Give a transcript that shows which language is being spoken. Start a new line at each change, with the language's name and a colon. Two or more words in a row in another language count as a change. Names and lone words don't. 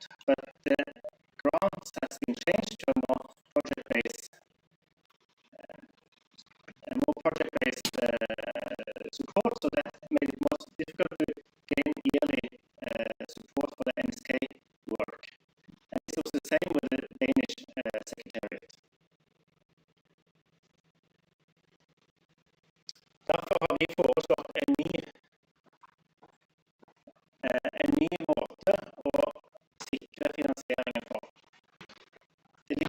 English: But the grants has been changed to a more project-based support, so that made it more difficult to gain yearly support for the NSK work. And this was the same with the Danish Secretariat.
Norwegian: Derfor har vi foreslått en ny måte å sikre finansieringen for.